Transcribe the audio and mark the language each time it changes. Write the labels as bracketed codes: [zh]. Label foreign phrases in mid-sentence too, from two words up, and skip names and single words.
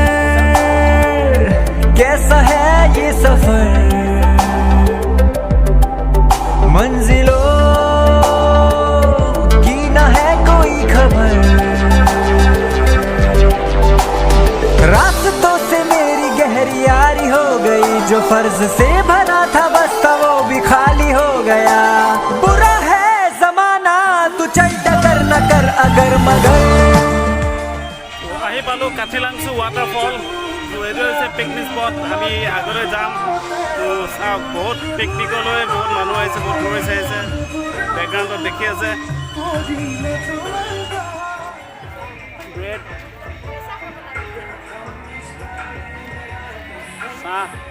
[hi] कैसा है ये सफर मंजिलों की न है कोई खबर रास्तों से मेरी गहरी यारी हो गई जो फर्ज से भरा था बस्ता वो भी खाली हो गया बुरा है जमाना तू चल डगर न कर अगर मगर [as] আহি পালোঁ কাঠিলাংচু ৱাটাৰফল তো এইটো হৈছে [en] picnic spot [as] আমি আগলৈ যাম তো চাওক বহুত পিকনিকলৈ বহুত মানুহ আহিছে বহুত টুৰিষ্ট আহিছে বেকগ্ৰাউণ্ডত দেখি আছে গ্ৰেট চাহ